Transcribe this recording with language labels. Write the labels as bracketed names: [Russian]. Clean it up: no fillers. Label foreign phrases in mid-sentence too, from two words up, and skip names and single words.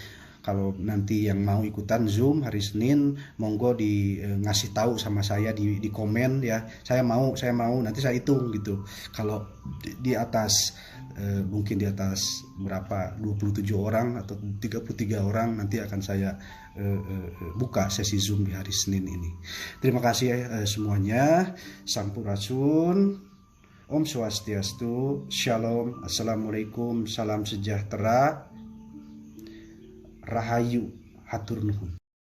[Indonesian] Kalau nanti yang mau ikutan Zoom hari Senin, monggo ngasih tahu sama saya di komen ya. Saya mau, nanti saya hitung gitu. Kalau di atas mungkin di atas berapa 27 orang atau 33 orang, nanti akan saya buka sesi Zoom di hari Senin ini. Terima kasih semuanya. [Sundanese] Sampurasun. [Balinese] Om Swastiastu. [Arabic] Shalom. Assalamualaikum. [Indonesian] Salam sejahtera. [Sundanese] Rahayu, hatur nuhun.